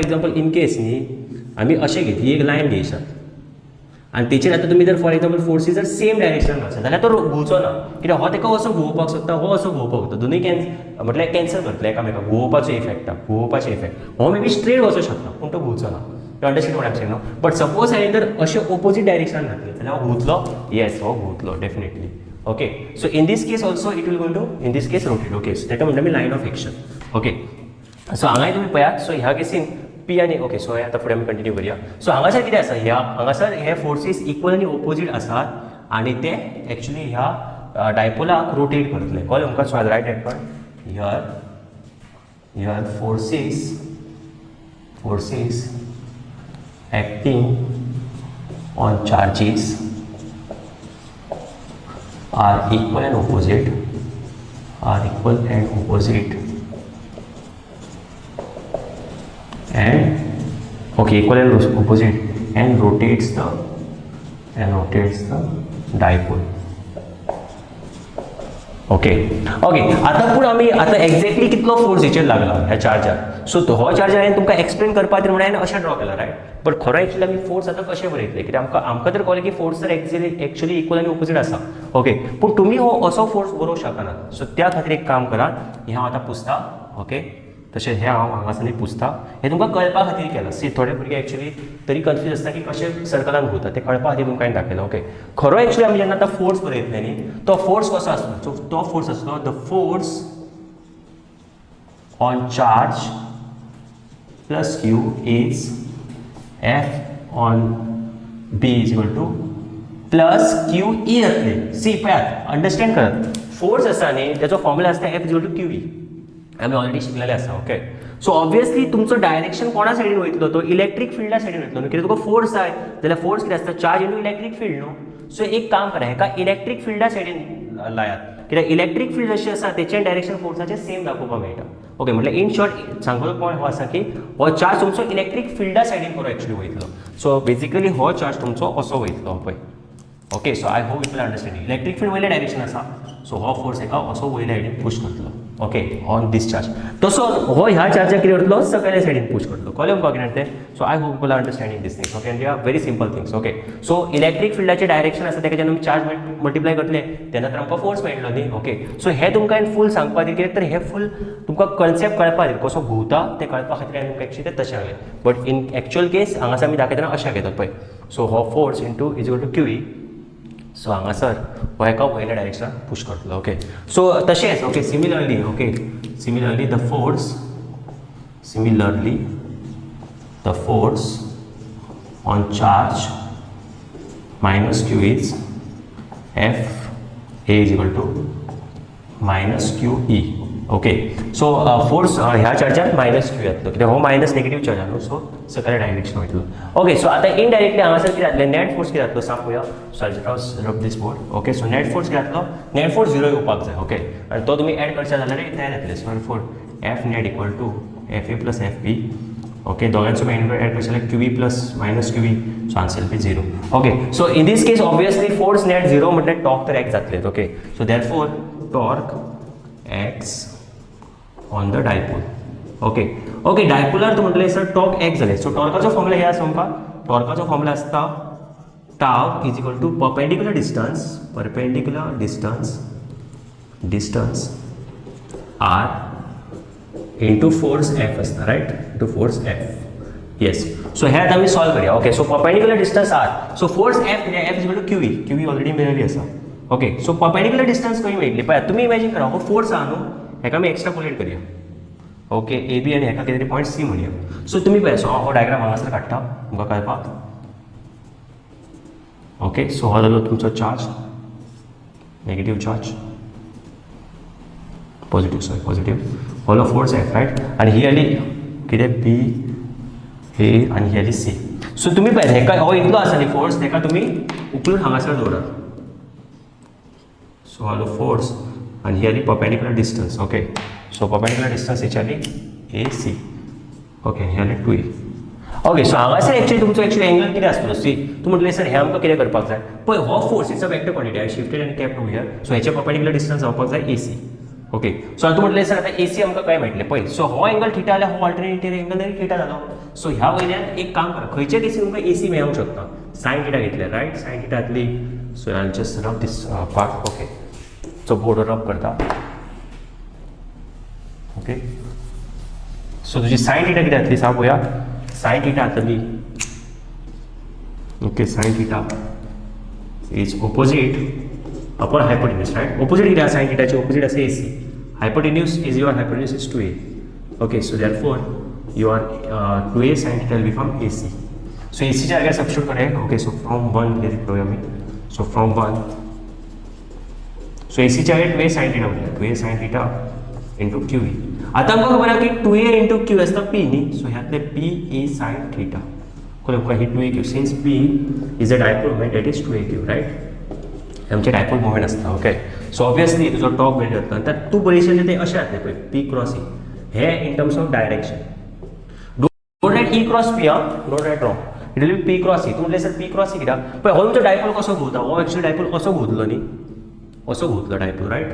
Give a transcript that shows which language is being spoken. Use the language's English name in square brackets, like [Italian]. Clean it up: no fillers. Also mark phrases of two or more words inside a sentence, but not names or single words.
[English] for example in case [Konkani] न्ही आमी अशें घेत ही एक लायन घेयशात. आनी तेचेर आतां तुमी जर [English] for example [Konkani] फोर्सीस जर सेम डायरेक्शनान आसा जाल्यार तो घुंवचो ना, कित्याक हो तेका असो घुंवपाक सोदता, हो असो घुंवपाक सोदता, दोनूय म्हटल्यार कॅन्सल करतले एकामेकाक घुंवपाचो इफेक्ट. हो [English] may be straight [Konkani] वचूं शकता पूण तो घुंवचो ना. [English] you understand what I am saying no. [Konkani] बट सपोज हांवें जर अशें ऑपोजीट डायरेक्शनान घातलें जाल्यार हो घुंवतलो, येस हो घुंवतलो डेफिनेटली. [English] Okay, so in this case also it will going to in this case rotate. [Konkani] ओके, सो ताका म्हणटा आमी [English] line of action. [Konkani] ओके, सो हांगाय तुमी पळयात, सो ह्या केसीन पी आनी ओके, सो आतां फुडें आमी कंटिन्यू करया. सो हांगासर कितें आसा, हांगासर हे फोर्सीस इक्वल आनी ऑपोजीट आसात आनी ते एक्चुअली ह्या डायपोलाक रोटेट करतले. कळ्ळें तुमकां? [English] So I write at point here forces acting on charges are equal and opposite and okay, equal and opposite and rotates the dipole. [Konkani] ओके आतां पूण आमी आतां एक्झॅक्टली कितलो फोर्स हेचेर लागला ह्या चार्जार. सो हो चार्जर हांवें तुमकां एक्सप्लेन करपा खातीर म्हणून हांवें अशें ड्रॉ केला, रायट. बट खरो एक्चुअली आमी फोर्स आतां कशें बरयतले, कित्याक आमकां तर कळ्ळें की फोर्स तर एक्चुअली इक्वल आनी ऑपोजीट आसा. ओके, पूण तुमी हो असो फोर्स बरोवंक शकना. सो त्या खातीर एक काम करात, हें हांव आतां पुसता. ओके, तशें हें हांव हांगासर पुसता. हें तुमकां कळपा खातीर केलां. सी थोडे भुरगे एक्चुअली तरी कन्फ्यूज आसता की कशें सर्कलान घुंवता, तें कळपा खातीर तुमकां हांवें दाखयलां. ओके, खरो एक्चुअली आमी जेन्ना आतां फोर्स बरयतले न्ही, तो फोर्स कसो आसलो, सो तो फोर्स आसलो [English] the force on charge plus Q is F on B is equal to plus Q E [Konkani] जातली. सी पळयात, अंडरस्टँड करात, फोर्स आसा न्ही तेजो फॉर्म्युला आसता [English] F is equal to Q E. [Konkani] आमी ऑलरेडी शिकलेले आसा. ओके, सो ऑब्वियसली तुमचो डायरेक्शन कोणा सायडीन वयतलो, तो इलेक्ट्रीक फिल्डा सायडीन वयतलो न्हू, कित्याक तुका फोर्स जाय जाल्यार फोर्स कितें आसता, [English] charge into electric field [Konkani] न्हू. सो एक काम करा, हेका इलेक्ट्रीक फिल्डा सायडीन लायात, कित्याक इलेक्ट्रीक फिल्ड जशें आसा तेचें डायरेक्शन फोर्साचें सेम दाखोवपाक मेळटा. ओके, म्हटल्यार [English] in short [Konkani] सांगपाचो पॉयंट हो आसा की हो चार्ज तुमचो इलेक्ट्रीक फिल्डा सायडीन खरो एक्चुअली वयतलो. सो बेसिकली हो चार्ज तुमचो असो वयतलो पळय. [English] Okay, so I hope it will understand. [Konkani] इलेक्ट्रीक फिल्ड वयले डायरेक्शन आसा, सो हो फोर्स हेका असो वयल्या सायडीन पुश करतलो. [English] Okay, on this charge. [Konkani] तसो हो ह्या चार्जाक कितें करतलो, सकयल्या सायडीन पुश करतलो. कळ्ळें तुमकां कितें तें? [English] So I hope people are understanding this things. Okay, and they are very simple things. [Konkani] ओके, सो इलेक्ट्रीक फिल्डाचें डायरेक्शन आसा तेका जेन्ना चार्ज मल्टिप्लाय करतले तेन्ना तर आमकां फोर्स मेळटलो न्ही. ओके, सो हें तुमकां हांवें फूल सांगपा खातीर, कित्याक तर हें फूल तुमकां कन्सेप्ट कळपा खातीर, कसो घुंवता तें कळपा खातीर हांवें तुमकां एक्चुअली तें तशें सांगलें. [English] but in actual case [Konkani] हांगासर आमी दाखयतना अशें घेतात पळय. [English] सो हो force into is equal to Q E. [Konkani] सो हांगासर हो एका वयल्या डायरेक्शनान पुश करतलो. [English] Okay, so तशेंच okay similarly the force on charge minus Q is F A is equal to minus Q E. [Konkani] ओके, सो फोर्स ह्या चार्जाक मायनस क्यू येतलो, कित्याक हो मायनस नेगेटीव चार्ज न्हू, सो सकयल्या डायरेक्शन वयतलो. ओके, सो आतां इनडायरेक्टली हांगासर कितें जातलें, [English] net force [Konkani] कितें जातलो सांग पळोवया. [English] So I rub this board. [Konkani] ओके, सो [English] net force [Konkani] कितें जातलो, [English] net force [Konkani] 0 येवपाक जाय. ओके, आनी तो तुमी एड करचे जाल्यार तयार जातले. [English] So for F net equal to F A plus F B. [Konkani] ओके, दोगांचो एड करचे जाल्यार [English] Q E plus minus Q E, So answer be 0. [Konkani] ओके, सो [English] in this case obviously force net [Konkani] 0 म्हटल्यार टॉर्क तर एक्स जातलें. [English] Okay, so therefore torque X on the dipole. [Konkani] ओके, डायपोलार तो म्हटलें सर टॉर्क एक्स जालें. सो टॉर्काचो फॉर्म्युला हे आसा आमकां, टॉर्काचो फॉर्म्युला आसता [English] tau is equal to perpendicular distance R into force F [Konkani] आसता, रायट, [English] into force F. [Konkani] येस, सो हे आतां आमी सॉल्व करया. ओके, सो [English] perpendicular distance R, [Konkani] सो [English] force F [Konkani] कितें, [English] F is equal to Q E already मेळिल्ली आसा. [Konkani] ओके, सो [English] perpendicular distance [Konkani] खंय मेळटली पळय. तुमी इमॅजीन करा, हो फोर्स आहा न्हू, हेका आमी एक्स्ट्रापोलेट करया. ओके, ए बी आनी हेका कितें तरी पॉयंट सी म्हणया. सो तुमी पळय, सो हो डायग्राम हांगासर काडटा तुमकां कळपाक. ओके, सो हो जालो तुमचो चार्ज, नेगेटीव चार्ज, पॉझिटिव्ह होलो [English] force F, [Konkani] रायट, आनी ही आली कितें बी ए आनी ही आली सी. सो तुमी पळय हेका हो इतलो आसा न्ही फोर्स, तेका तुमी उखलून हांगासर दवरात. सो हालो फोर्स आनी ही आली [English] perpendicular distance. [Konkani] ओके, सो [English] perpendicular distance [Konkani] हेची आली ए सी. ओके, ही आली 2 ए. ओके, सो हांगासर एक्चुअली तुमचो एंगल कितें आसतलो, सी तूं म्हटलें सर हे आमकां कितें करपाक जाय पळय, हो फोर्स [English] It's a vector quantity, I shifted [Konkani] आनी [English] kept over here. [Konkani] सो हेचे [English] perpendicular distance [Konkani] जावपाक जाय ए सी. ओके, सो तूं म्हटलें सर आतां ए सी आमकां काय मेळटलें पळय. सो हो एंगल थिटा जाल्यार हो [English] alternative angle [Konkani] तरी थिटा जालो. सो ह्या वयल्यान एक काम करा, खंयच्या केसीन तुमकां ए सी मेळूंक शकता, [English] sine theta [Konkani] घेतले रायट, [English] sine theta [Konkani] घातली. [English] So I just rub this part. [Konkani] ओके, सो बोर्ड रब करता. ओके, सो तुझी [English] sine theta [Konkani] किती घातली सांग पळोवया. [English] sine theta [Konkani] घातली. [English] Okay, sine theta is opposite upon hypotenuse right. [Konkani] ऑपोजिट किती आसा सायन थिटाची, ऑपोजिट आसा AC. [English] Hypotenuse is your hypotenuse is 2a. Okay, so therefore your 2a sin theta will become AC. So AC [Konkani] च्या जाग्यार substitute करें. [English] Okay, so from 1 here [Konkani] करूया मी. [English] So from 1, so AC [Konkani] च्या जाग्यार [English] 2a sin theta [Konkani] उरले, [English] 2a sin theta into QE. [Konkani] आता आमकां खबर आसा की [English] 2a into Q [Konkani] आसता P न्ही. सो ह्यातले [English] P A sin theta. [Konkani] कळ्ळें तुका ही [English] 2aq since P is a dipole moment that is 2aq right. [Konkani] आमचे [English] dipole moment [Konkani] आसता. ओके, सो ऑब्वियसली तुजो [English] top value [Konkani] जाता. तर तूं बरयशें ते अशें जातलें पळय [English] P cross E [Konkani] हे [English] in terms of direction. Don't write E cross P, don't write wrong. It will be P cross E. [Konkani] तूं म्हणलें सर [English] P cross E [Konkani] कित्याक पळय हो तुमचो डायपोल कसो घुंवता. हो एक्चुअली डायपोल असो घुंवतलो न्ही, असो घुंवतलो डायपोल रायट.